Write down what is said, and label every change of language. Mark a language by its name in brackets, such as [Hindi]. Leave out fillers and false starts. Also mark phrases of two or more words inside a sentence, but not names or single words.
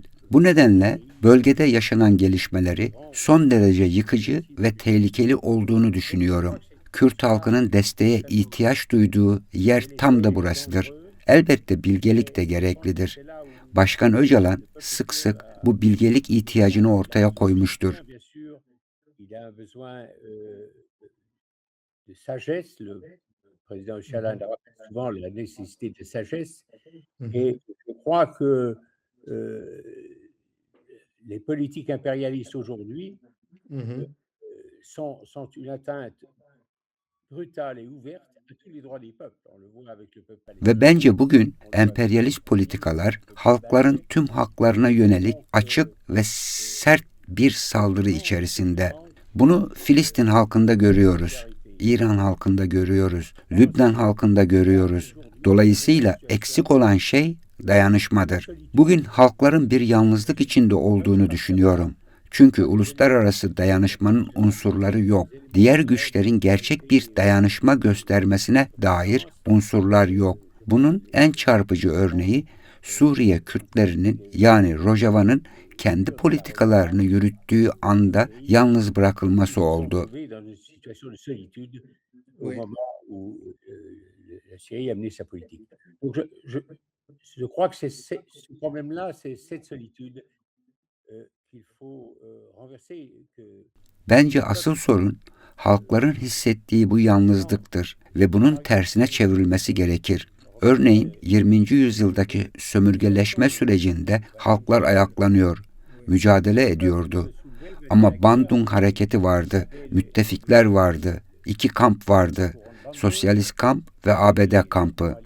[Turkish] Bu nedenle bölgede yaşanan gelişmeleri son derece yıkıcı ve tehlikeli olduğunu düşünüyorum. Kürt halkının desteğe ihtiyaç duyduğu yer tam da burasıdır. Elbette bilgelik de gereklidir. Başkan Öcalan sık sık bu bilgelik ihtiyacını ortaya koymuştur. [French] Président Öcalan rappelle souvent la nécessité de sagesse et je crois que les politiques impérialistes aujourd'hui sont une atteinte brutale et ouverte à tous les droits des peuples. On le voit avec le peuple palestinien. [Turkish] Ve bence bugün emperyalist politikalar halkların tüm haklarına yönelik açık ve sert bir saldırı içerisinde. Bunu Filistin halkında görüyoruz. İran halkında görüyoruz. Lübnan halkında görüyoruz. Dolayısıyla eksik olan şey dayanışmadır. Bugün halkların bir yalnızlık içinde olduğunu düşünüyorum. Çünkü uluslararası dayanışmanın unsurları yok. Diğer güçlerin gerçek bir dayanışma göstermesine dair unsurlar yok. Bunun en çarpıcı örneği Suriye Kürtlerinin yani Rojava'nın kendi politikalarını yürüttüğü anda yalnız bırakılması oldu. [French] Je crois que c'est ce problème-là, c'est cette solitude qu'il faut renverser. [Turkish] Bence asıl sorun halkların hissettiği bu yalnızlıktır ve bunun tersine çevrilmesi gerekir. Örneğin 20. yüzyıldaki sömürgeleşme sürecinde halklar ayaklanıyor, mücadele ediyordu. Ama Bandung hareketi vardı, müttefikler vardı, iki kamp vardı, sosyalist kamp ve ABD kampı.